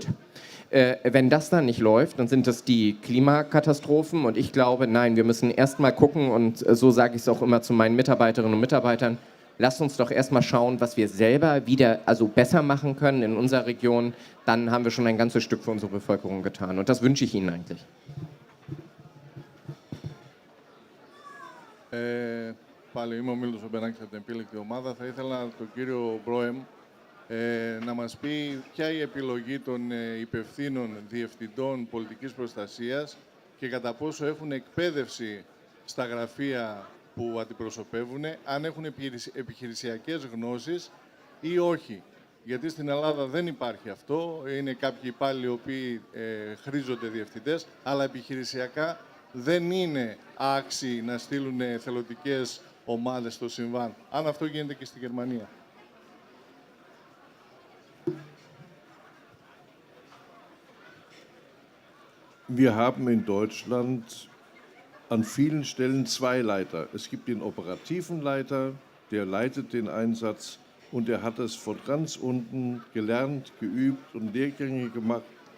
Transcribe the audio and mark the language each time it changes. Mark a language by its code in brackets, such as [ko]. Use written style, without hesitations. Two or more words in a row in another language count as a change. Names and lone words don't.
[de] Wenn das dann nicht läuft, dann sind das die Klimakatastrophen. Und ich glaube, nein, wir müssen erst mal gucken, und so sage ich es auch immer zu meinen Mitarbeiterinnen und Mitarbeitern, lasst uns doch erst mal schauen, was wir selber wieder besser machen können in unserer Region. Dann haben wir schon ein ganzes Stück für unsere Bevölkerung getan. Und das wünsche ich Ihnen eigentlich. [el] Πάλι είμαι ο Μίλτος Ομπεράκης από την επίλεκτη ομάδα. Θα ήθελα τον κύριο Μπρόεμ να μας πει ποια η επιλογή των υπευθύνων διευθυντών πολιτικής προστασίας και κατά πόσο έχουν εκπαίδευση στα γραφεία που αντιπροσωπεύουν, αν έχουν επιχειρησιακές γνώσεις ή όχι. Γιατί στην Ελλάδα δεν υπάρχει αυτό, είναι κάποιοι υπάλληλοι οι οποίοι χρήζονται διευθυντές, αλλά επιχειρησιακά δεν είναι άξιοι να στείλουν εθελοντικές ομάδες στο συμβάν. Αν αυτό γίνεται και στη Γερμανία. [de] Wir haben in Deutschland an vielen Stellen zwei Leiter. Es gibt den operativen Leiter, der leitet den Einsatz und der hat es von ganz unten gelernt, geübt und Lehrgänge gemacht.